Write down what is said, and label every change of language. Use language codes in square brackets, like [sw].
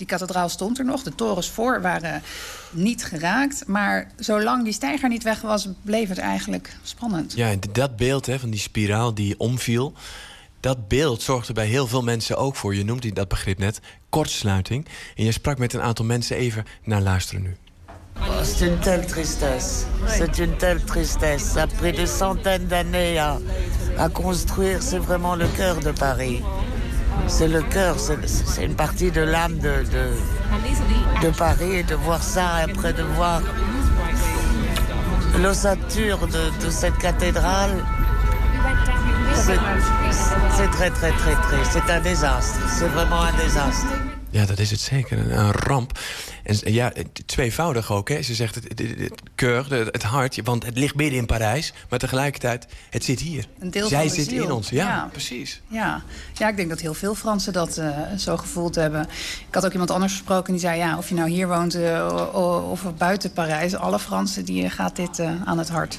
[nl] Die kathedraal stond er nog. De torens voor waren niet geraakt. Maar zolang die steiger niet weg was, bleef het eigenlijk spannend. Ja, dat beeld, hè, van die spiraal die omviel, dat beeld zorgde bij heel veel mensen ook voor, je noemde dat begrip net, kortsluiting. En je sprak met een aantal mensen even naar luisteren nu. [fr] C'est une telle tristesse. C'est une telle tristesse. Après des centaines d'années à construire, c'est vraiment le cœur de Paris. C'est le cœur, c'est une partie de l'âme de Paris. Et de voir ça, après de voir l'ossature de cette cathédrale, c'est très, très, très triste. C'est un désastre. C'est vraiment un désastre. [nl] Ja, dat is het zeker. Een ramp. En ja, tweevoudig ook, hè. Ze zegt het keur, het hart, want het ligt midden in Parijs. Maar tegelijkertijd, het zit hier. Een deel zij van zit ziel in ons. Ja, ja, precies. Ja. Ja, ik denk dat heel veel Fransen dat zo gevoeld hebben. Ik had ook iemand anders gesproken die zei, ja, of je nou hier woont of buiten Parijs, alle Fransen, die gaat dit aan het hart.